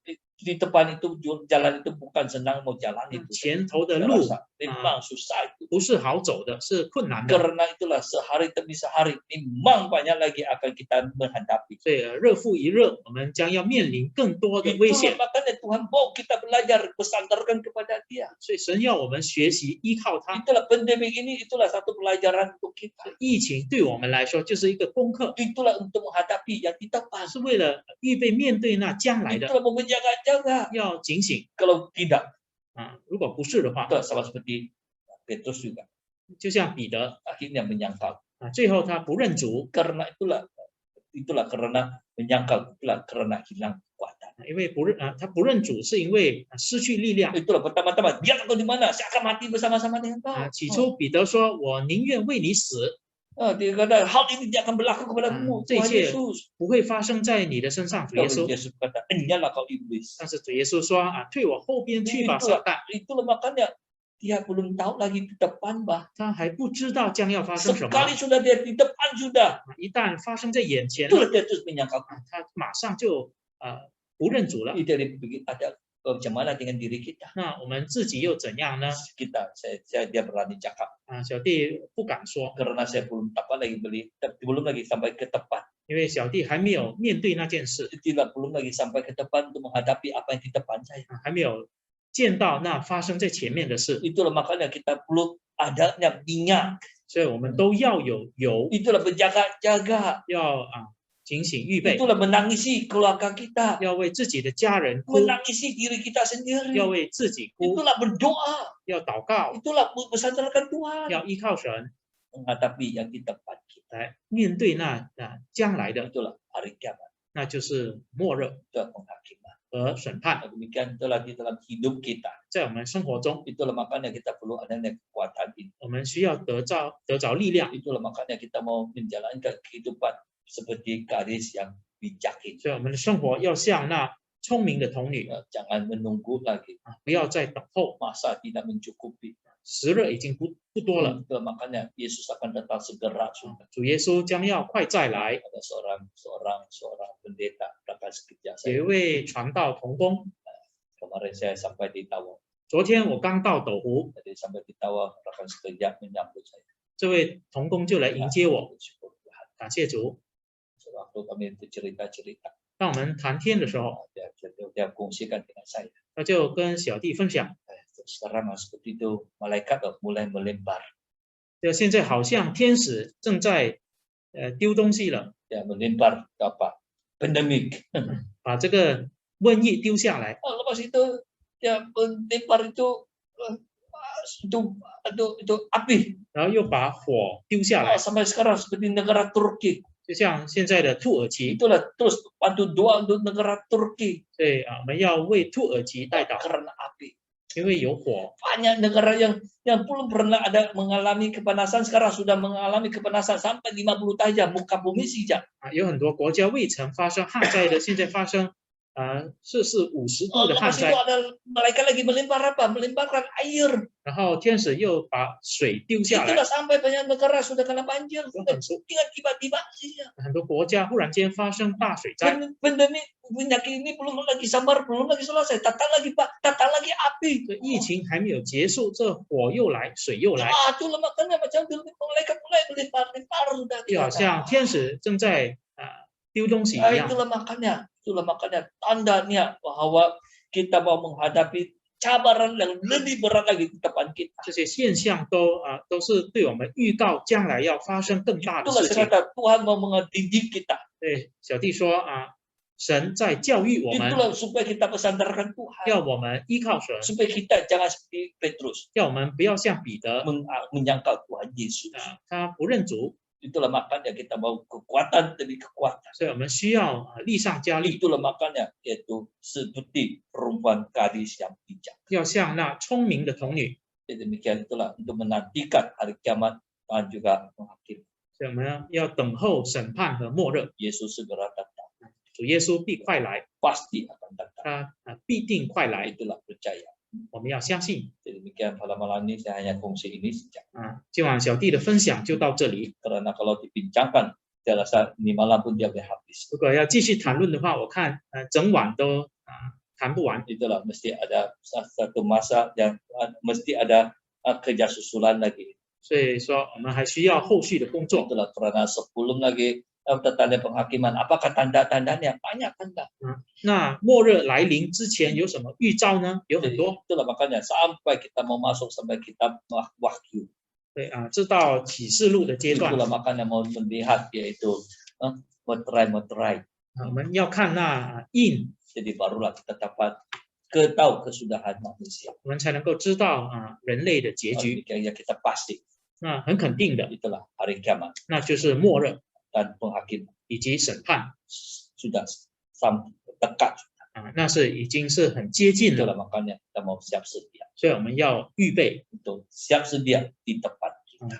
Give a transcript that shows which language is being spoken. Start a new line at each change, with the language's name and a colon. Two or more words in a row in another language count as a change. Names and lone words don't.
Malay: Di depan itu jalan itu bukan senang mau jalan itu.
Chinese: 前头的
Malay: Saya
Chinese: 路
Malay: rasa memang susah itu.
Chinese: 不是好走的，是困难的。
Malay: Karena itulah sehari demi sehari memang banyak lagi akan kita menghadapi.
Chinese: 所以日复一日，我们将要面临更多的危
Malay: Itulah
Chinese: 险。
Malay: makanya Tuhan mau kita belajar bersandarkan kepada Dia.
Chinese: 所以神要我们学习依靠他。
Malay: Itulah pandemi ini, itulah satu pelajaran untuk kita.
Chinese: 疫情对我们来说就是一个功课，
Malay: Itulah untuk menghadapi yang di depan.
Chinese: 是为了预备面对那将来的，
Malay: Itulah mau menjaga-jaga.
Chinese: 要警醒
Malay: Kalau tidak,
Chinese: 如果不是的话，
Malay: itu sama seperti Petrus juga
Chinese: 就像彼得
Malay: akhirnya menyangkal.
Chinese: 最后他不认主，
Malay: Karena itulah karena menyangkal, itulah karena hilang kekuatan.
Chinese: 因为他不认主是因为失去力量。
Malay: Itulah pertama-tama, dia takut di mana? Saya akan mati bersama-sama dengan kau.
Chinese: 起初彼得说：“我宁愿为你死，
Malay: Dia kata, hal ini tidak akan berlaku kepadamu, Tuhan
Chinese: 这些
Malay: Yesus.
Chinese: 不会发生在你的身上。”主耶
Malay: Lalu
Chinese: 稣，
Malay: Yesus kata, enyalah kau iblis.
Chinese: 但是主耶稣说：“退我后边去吧，撒旦。
Malay: Itulah makanya dia belum tahu lagi di depan, bah. ”
Chinese: 他还不知道将要发生什么，
Malay: Sekali sudah dia di depan sudah,
Chinese: 一旦发生在眼前，
Malay: itulah dia terus menyangkal.
Chinese: 他马上就不认主了。
Malay: Itu ada macam mana dengan diri kita?
Chinese: 那我们自己又怎样呢？
Malay: Dia berani cakap
Chinese: 小弟不敢说，
Malay: karena saya belum dapat lagi belum lagi sampai ke depan.
Chinese: 因为小弟还没有面对那件事，
Malay: Belum lagi sampai ke depan untuk menghadapi apa yang di depan saya.
Chinese: 还没有见到那发生在前面的事，
Malay: Itulah makanya kita perlu adanya minyak.
Chinese: 所以我们都要有油，
Malay: Itulah berjaga-jaga.
Chinese: 要警醒预备，
Malay: Itulah menangisi keluarga kita.
Chinese: 要为自己的家人哭，
Malay: Menangisi diri kita sendiri.
Chinese: 要为自己哭，
Malay: Itulah berdoa.
Chinese: 要祷告，
Malay: Itulah bersandarkan Tuhan.
Chinese: 要依靠神
Malay: Menghadapi yang di depan kita.
Chinese: 来面对那将来的，
Malay: Itulah hari kiamat.
Chinese: 那就是末日
Malay: Itulah penghakiman.
Chinese: 和审判，
Malay: Demikian itulah di dalam hidup kita.
Chinese: 在我们生活中，
Malay: Itulah makanya kita perlu adanya kekuatan ini.
Chinese: 我们需要得着力量，
Malay: Itulah makanya kita mau menjalankan kehidupan seperti gadis yang bijak ini.
Chinese: 所以我们的生活要像那聪明的童女，
Malay: Jangan menunggu lagi.
Chinese: 不要再等候，
Malay: Masa tidak mencukupi.
Chinese: 时日已经不多了。
Malay: Itulah makanya Yesus akan datang segera.
Chinese: 主耶稣将要快再来。
Malay: Ada seorang pendeta datang sekejap
Chinese: 有一
Malay: saya.
Chinese: 位传道同工，
Malay: Kemarin saya sampai di Tawang.
Chinese: 昨天我刚到斗湖，
Malay: Jadi sampai di Tawang datang sekejap menyambut saya.
Chinese: 这位同工就来迎接我，
Malay: Bersyukur Tuhan.
Chinese: 感谢主。
Malay: waktu kami itu cerita-cerita,
Chinese: 当我们谈天的时候，
Malay: dia kongsikan dengan saya.
Chinese: 他就跟小弟分享，
Malay: Sekarang seperti itu malaikat mulai melempar,
Chinese: 就现在好像天使正在丢东西了，
Malay: ya melempar apa pandemik.
Chinese: 把这个瘟疫丢下来，
Malay: Lepas itu dia melempar itu api.
Chinese: 然后又把火丢下来，
Malay: Sampai sekarang seperti negara Turki.
Chinese: 就像现在的土耳其，
Malay: Itulah terus bantu doa untuk negara Turki
Chinese: 所以我们要为土耳其代祷，
Malay: karena api.
Chinese: 因为有火。
Malay: Banyak negara yang belum pernah ada mengalami kepanasan sekarang sudah mengalami kepanasan sampai 50 derajat muka bumi sejak.
Chinese: 有很多国家未曾发生旱灾的，现在发生摄氏50度的旱
Malay: Lepas
Chinese: 灾
Malay: itu，ada malaikat lagi melempar apa? Melemparkan air.
Chinese: 然后天使又把水丢下来，
Malay: Itulah sampai banyak negara sudah kena banjir.
Chinese: 有
Malay: Sudah
Chinese: 很多
Malay: dengan tiba-tiba saja.
Chinese: 很多国家忽然间发生大水灾，
Malay: Pandemi penyakit ini belum lagi sabar, belum lagi selesai. Datang lagi Pak, datang lagi api.
Chinese: 这疫情还没有结束，这火又来，水又来，
Malay: Itulah makanya macam malaikat mulai melempar sudah.
Chinese: 就好像天使正在丢东西一样。
Malay: Itulah makanya tandanya bahwa kita mau menghadapi cabaran yang lebih berat lagi di depan kita.
Chinese: 这些现象都是对我们预告将来要发生更大的
Malay: Itulah
Chinese: 事情。
Malay: ternyata Tuhan mau mendidik kita.
Chinese: 对，小弟说神在教育我们，
Malay: Itulah supaya kita bersandarkan Tuhan.
Chinese: 要我们依靠神，
Malay: Supaya kita jangan seperti Petrus
Chinese: 要我们不要像彼得
Malay: menyangkal Tuhan Yesus.
Chinese: 他不认主，
Malay: Itulah makanya kita mau kekuatan demi kekuatan.
Chinese: 所以我们需要力上加力，
Malay: Itulah makanya yaitu seperti perempuan gadis yang bijak.
Chinese: 要像那聪明的童女。
Malay: Jadi demikian itulah untuk menantikan hari kiamat dan juga menghakimi.
Chinese: 所以我们要等候审判和末日，
Malay: Yesus segera datang.
Chinese: 主耶稣必快来，
Malay: Pasti akan datang.
Chinese: 他必定快来，
Malay: Itulah percaya.
Chinese: 我们要相信。
Malay: Jadi demikian pada malam ini saya hanya kongsi ini saja.
Chinese: 今晚小弟的分享就到这里。
Malay: Karena kalau dibincangkan, saya rasa ini malam pun dia boleh habis.
Chinese: 如果要继续谈论的话，我看整晚都谈不完。
Malay: Itulah mesti ada satu masa yang mesti ada kerja susulan lagi.
Chinese: 所以说，我们还需要后续的工作。
Malay: Itulah karena sebelum lagi tanda penghakiman, apakah tanda-tandanya? Banyak tanda.
Chinese: 那末日来临之前有什么预兆呢？有很
Malay: Jadi,
Chinese: 多。
Malay: itulah makanya sampai kita mau masuk sampai kitab Wahyu.
Chinese: 对知道启示录的阶段，
Malay: Itulah makanya mau melihat yaitu meterai.
Chinese: 我们要看那印，
Malay: Jadi barulah kita dapat tahu kesudahan manusia.
Chinese: 我们才能够知道人类的结局。
Malay: Demikian kita pasti
Chinese: 那很肯定的，
Malay: itulah hari kiamat
Chinese: 那就是末日
Malay: dan penghakiman
Chinese: 以及审判
Malay: sudah dekat.
Chinese: 那是已经是很接近
Malay: Itulah
Chinese: 了，
Malay: makanya kita mau siap sedia
Chinese: 所以我们要预备，
Malay: untuk siap sedia di depan kita.